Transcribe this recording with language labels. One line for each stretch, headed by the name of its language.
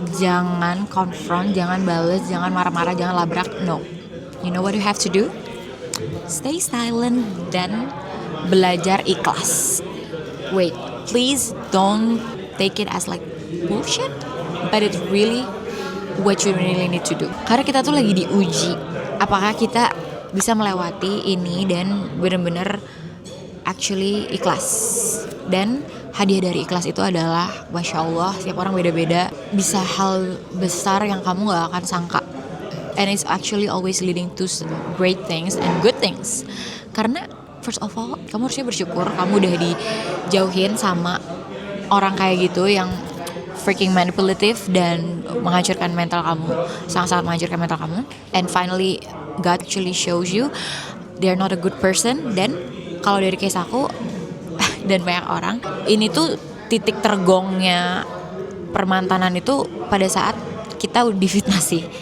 Indonesian: Jangan confront, jangan bales, jangan marah-marah, jangan labrak.
English: No, you know what you have to do? Stay silent
Indonesian: dan belajar ikhlas.
English: Wait, please don't take it as like bullshit, but it's really what you really need to do.
Indonesian: Karena kita tuh lagi diuji, apakah kita bisa melewati ini dan benar-benar
English: actually
Indonesian: ikhlas. Dan hadiah dari ikhlas itu adalah, Masya Allah, setiap orang beda-beda, bisa hal besar yang kamu gak akan sangka.
English: And it's actually always leading to great things and good things.
Indonesian: Karena
English: first of all,
Indonesian: kamu harusnya bersyukur kamu udah dijauhin sama orang kayak gitu yang
English: freaking manipulative
Indonesian: dan menghancurkan mental kamu, sangat-sangat menghancurkan mental kamu.
English: And finally, God actually shows you they're not a good person.
Indonesian: Dan kalau dari case aku dan banyak orang, ini tuh titik tergongnya permantanan itu pada saat kita difitnah sih.